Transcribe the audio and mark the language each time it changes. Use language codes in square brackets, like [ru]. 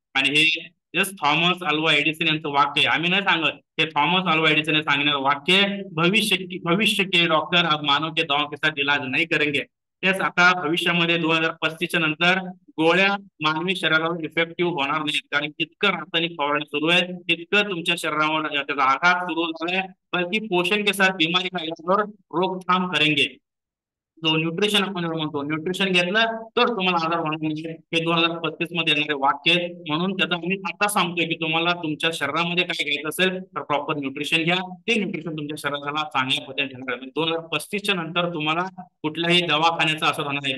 [mr] आणि हे just Thomas Alva Edison यांचं वाक्य आहे, आम्ही नाही सांगत, हे थॉमस अल्वा एडिसन सांगणारं वाक्य, [hi] भविष्य के डॉक्टर अब मानव के दवाओं के साथ इलाज नहीं करेंगे. [mr] तेच आता भविष्यामध्ये 2035 नंतर गोळ्या मानवी शरीरावर इफेक्टिव्ह होणार नाहीत, कारण इतकं रासायनिक फवारणी सुरू आहे, तितकं तुमच्या शरीरावर त्याचा आघात सुरू झालाय. [hi] बल्कि पोषण के साथ बीमारी का इलाज और रोकथाम करेंगे. [mr] जो न्यूट्रिशन आपण म्हणतो, न्यूट्रिशन घेतलं तर तुम्हाला आजार होणार नाही, हे 2035 मध्ये येणारे वाक्य. म्हणून त्याचा आम्ही आता सांगतोय की तुम्हाला तुमच्या शरीरामध्ये काय घ्यायचं असेल तर प्रॉपर न्यूट्रिशन घ्या, ते न्यूट्रिशन तुमच्या शरीराला चांगल्या पद्धतीने ठेवणार आहे. 2035 नंतर तुम्हाला कुठल्याही दवाखान्याचा असर होणार नाही.